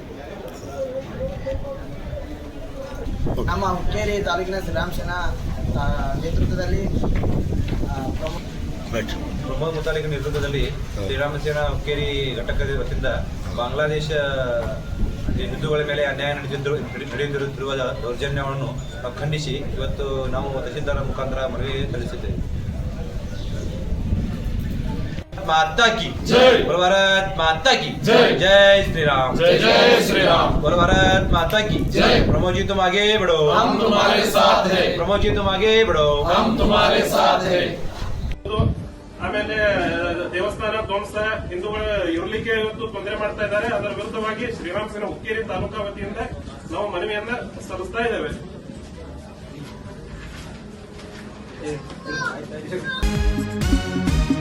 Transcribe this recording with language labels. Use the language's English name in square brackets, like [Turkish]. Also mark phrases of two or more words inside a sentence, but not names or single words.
[Kannada] ನಮ್ಮ ಹುಕ್ಕೇರಿ ತಾಲೂಕಿನ ಶ್ರೀರಾಮ ಸೇನಾ ನೇತೃತ್ವದಲ್ಲಿ ಪ್ರಮೋದ್ ಮುತಾಲಿಕ್ ನೇತೃತ್ವದಲ್ಲಿ ಶ್ರೀರಾಮ ಸೇನಾ ಹುಕ್ಕೇರಿ ಘಟಕದ ವತಿಯಿಂದ ಬಾಂಗ್ಲಾದೇಶ ಹಿಂದೂಗಳ ಮೇಲೆ ಅನ್ಯಾಯ ನಡೆಯುತ್ತಿರುವ ದೌರ್ಜನ್ಯವನ್ನು ಖಂಡಿಸಿ ಇವತ್ತು ನಾವು ತಹಸೀಲ್ದಾರ್ ಮುಖಾಂತರ ಮನವಿ ಸಲ್ಲಿಸಿದ್ದೇವೆ. [Hindi] माता की जय, बोलो भारत माता की जय, जय श्री राम, जय जय श्री राम, बोलो भारत माता की जय. प्रमोद जी तुम आगे बढ़ो, हम तुम्हारे साथ हैं. प्रमोद जी तुम आगे बढ़ो, हम तुम्हारे साथ हैं. [Kannada] ಆಮೇಲೆ ದೇವಸ್ಥಾನ ಧ್ವಂಸ ಹಿಂದೂಗಳ ಇರಲಿಕ್ಕೆ ಇವತ್ತು ತೊಂದರೆ ಮಾಡ್ತಾ ಇದ್ದಾರೆ. ಅದರ ವಿರುದ್ಧವಾಗಿ ಶ್ರೀರಾಮ ಸೇನಾ ಹುಕ್ಕೇರಿ ತಾಲೂಕಾ ವತಿಯಿಂದ ನಾವು ಮನವಿಯನ್ನ ಸಲ್ಲಿಸ್ತಾ ಇದ್ದೇವೆ.